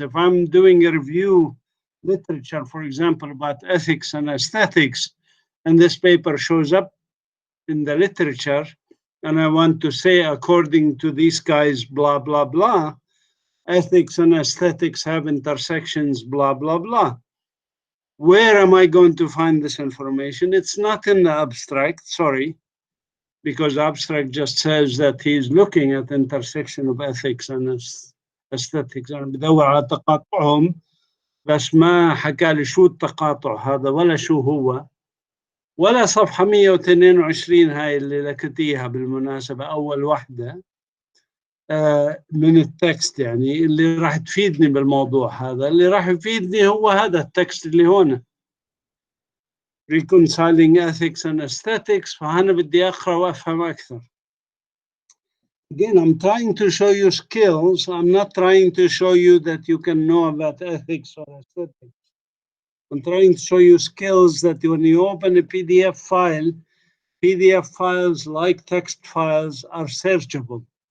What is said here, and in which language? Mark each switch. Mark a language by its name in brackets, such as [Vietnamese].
[English] If I'm doing a review literature, for example, about ethics and aesthetics, and this paper shows up in the literature, and I want to say, according to these guys, blah, blah, blah, ethics and aesthetics have intersections, blah, blah, blah. Where am I going to find this information? It's not in the abstract, sorry, because abstract just says that he's looking at intersection of ethics and aesthetics. [Arabic] أنا بدور على تقاطعهم بس ما حكى لي شو التقاطع هذا ولا شو هو. ولا صفحة 122 هاي اللي لكتيها بالمناسبة أول واحدة من التكست، يعني اللي راح تفيدني بالموضوع هذا. اللي راح يفيدني هو هذا التكست اللي هون [English] reconciling ethics and aesthetics. [Arabic] فأنا بدي أقرأ وأفهم أكثر. [English] Again, I'm trying to show you skills. I'm not trying to show you that you can know about ethics or aesthetics. I'm trying to show you skills that when you open a PDF file, PDF files like text files are searchable.